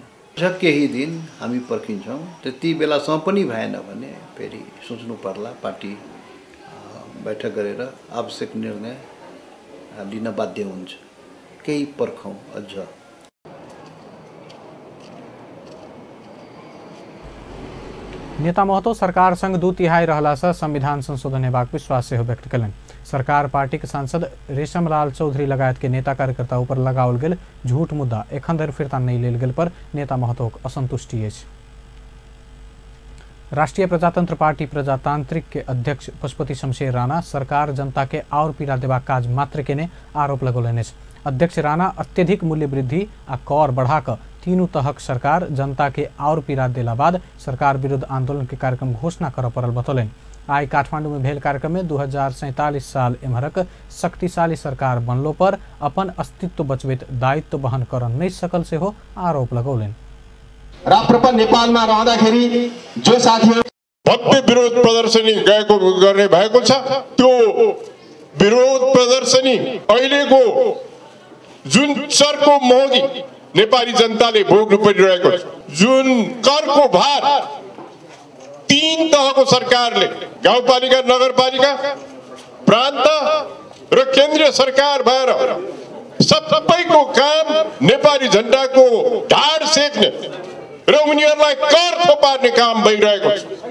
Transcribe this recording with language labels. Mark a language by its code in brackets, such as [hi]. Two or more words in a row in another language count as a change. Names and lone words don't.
[ne] अझ केही दिन हामी पर्खिन्छौँ, त्यति बेलासम्म पनि भएन भने फेरि सोच्नु पर्ला, पार्टी बैठक गरेर आवश्यक निर्णय लिन बाध्य हुन्छ। केही पर्खौँ अझ। [mai] नेता महतो सरकार संग 2/3 रहला से संविधान संशोधन हेबाक विश्वास सेहो व्यक्त कयलनि। सरकार पार्टी के सांसद रेशमलाल चौधरी लगायत के नेता कार्यकर्ता ऊपर लगाओल गेल झूठ मुद्दा एखन धरि फिर्ता नहीं लेल गेल पर नेता महतोक असंतुष्टि अछि। राष्ट्रीय प्रजातंत्र पार्टी प्रजातांत्रिक के अध्यक्ष पशुपति शमशेर राणा सरकार जनता के और पीड़ा देबाक काज मात्र केने आरोप लगौलनि अछि। अध्यक्ष राणा अत्यधिक मूल्य वृद्धि आ कर बढ़ाक तीनू तहक सरकार जनता के और पीड़ा देला बाद सरकार विरुद्ध आंदोलन के कार्यक्रम घोषणा कर पड़ल बतौलनि। आई काठमांडू में भेल कार्यक्रम में 2047 साल एम्हरक शक्तिशाली सरकार बनलो पर अपन अस्तित्व बचबैत दायित्व वहन कर नहीं सकल सेहो आरोप लगौलनि। [ne] राप्रपा नेपालमा रहँदाखेरि जो साथीहरु भव्य विरोध प्रदर्शनी गर्ने भएको छ, त्यो विरोध प्रदर्शनी अहिलेको जुन चर्को महँगी नेपाली जनताले भोग्नु परिरहेको छ, जुन करको भार 3 तहको सरकारले गाउँपालिका, नगरपालिका, प्रान्त र केन्द्रीय सरकार भएर सबैको काम नेपाली झण्डाको ढाड सेक्ने र उनीहरूलाई कर थोपार्ने काम भइरहेको छ।